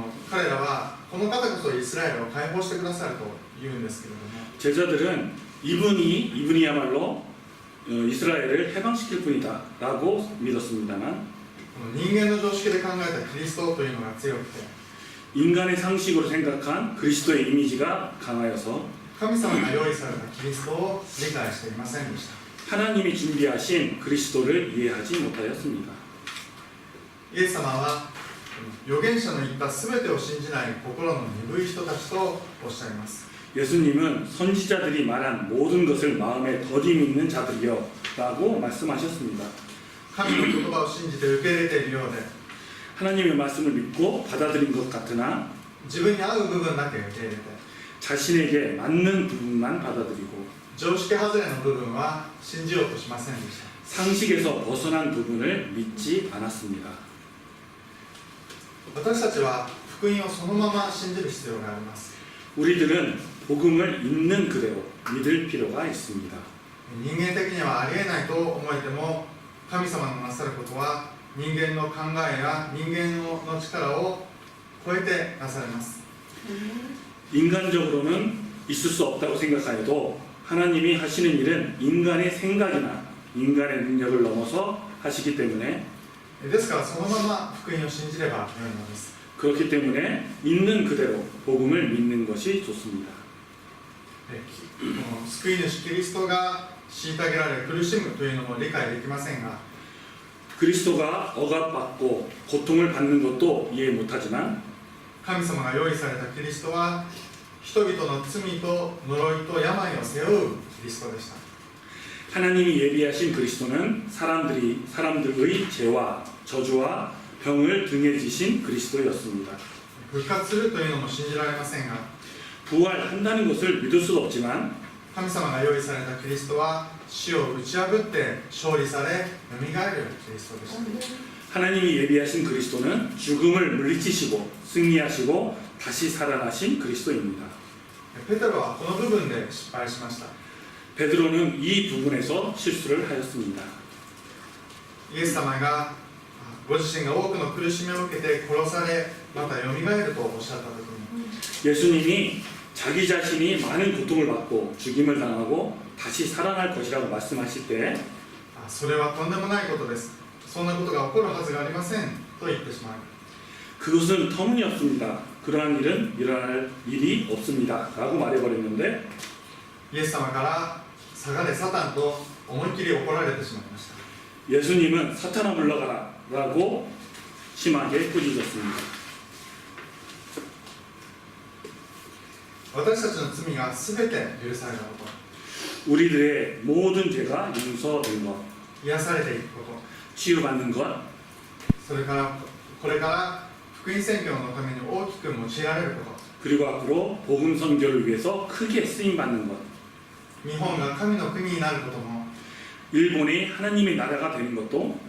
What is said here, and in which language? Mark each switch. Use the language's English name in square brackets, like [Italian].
[Japanese] 彼らはこの方こそイスラエルを解放してくださると言うんですけれども [Korean] 제자들은 이분이야말로 이스라엘을 해방시킬 분이다 라고 믿었습니다만 [Japanese] 人間の常識で考えたキリストというのが強くて [Korean] 인간의 상식으로 생각한 그리스도의 이미지가 강하여서 [Japanese] 神様が用意されたキリストを理解していませんでした。 [Korean] 하나님이 준비하신 그리스도를 이해하지 못하였습니다. [Japanese] イエス様は預言者の言った全てを信じない心の鈍い人たちとおっしゃいます。 [Korean] 예수님은 선지자들이 말한 모든 것을 마음에 더디 믿는 자들이여 라고 말씀하셨습니다. [Japanese] 神の言葉を信じて受け入れているようで [Korean] 하나님의 말씀을 믿고 받아들인 것 같으나 [Japanese] 自分に合う部分だけ受け入れて [Korean] 자신에게 맞는 부분만 받아들이고 [Japanese] 常識外れの部分は信じようとしませんでした。 [Korean] 상식에서 벗어난 부분을 믿지 않았습니다. [Japanese] 私たちは福音をそのまま信じる必要があります。 [Korean] 우리들은 복음을 있는 그대로 믿을 필요가 있습니다. [Japanese] 人間的にはありえないと思えても神様のなさることは人間の考えや人間の力を超えてなされます。 [Korean] 인간적으로는 있을 수 없다고 생각하여도 하나님이 하시는 일은 인간의 생각이나 인간의 능력을 넘어서 하시기 때문에 [Japanese] ですからそのまま福音を信じればよいのです。 [Korean] 그렇기 때문에 있는 그대로 복음을 믿는 것이 좋습니다. [Japanese] 救い主キリストが虐げられ苦しむというのも理解できませんが [Korean] 그리스도가 억압받고 고통을 받는 것도 이해 못하지만 [Japanese] 神様が用意されたキリストは人々の罪と呪いと病を背負うキリストでした。 [Korean] 하나님이 예비하신 그리스도는 사람들의 죄와 저주와 병을 등에 지신 그리스도였습니다. [Japanese] 復活するというのも信じられませんが、 [Korean] 부활한다는 것을 믿을 수도 없지만 [Japanese] 神様が用意されたキリストは死を打ち破って勝利され、よみがえるキリストでした。 [Korean] 하나님이 예비하신 그리스도는 죽음을 물리치시고 승리하시고 다시 살아나신 그리스도입니다. [Japanese] ペテロはこの部分で失敗しました。 [Korean] 베드로는 이 부분에서 실수를 하였습니다. [Japanese] イエス様がご自身が多くの苦しみを受けて殺され、またよみがえるとおっしゃったときに、 [Korean] 예수님이 자기 자신이 많은 고통을 받고 죽임을 당하고 다시 살아날 것이라고 말씀하실 때 [Japanese] それはとんでもないことです。そんなことが起こるはずがありませんと言ってしまう。 [Korean] 그것은 터무니없습니다. 그러한 일은 일어날 일이 없습니다. 라고 말해버렸는데 [Japanese] イエス様から下がれサタンと思いっきり怒られてしまいました。 [Korean] 예수님은 사탄아 물러가라 라고 심하게 꾸짖었습니다. [Japanese] 私たちの罪がすべて許されたこと、 [Korean] 우리들의 모든 죄가 용서된 것, [Japanese] 癒されていくこと、 [Korean] 치유받는 것, [Japanese] それからこれから福音宣教のために大きく用いられること、 [Korean] 그리고 앞으로 복음 선교를 위해서 크게 쓰임받는 것, [Japanese] 日本が神の国になることも [Korean] 일본이 하나님의 나라가 되는 것도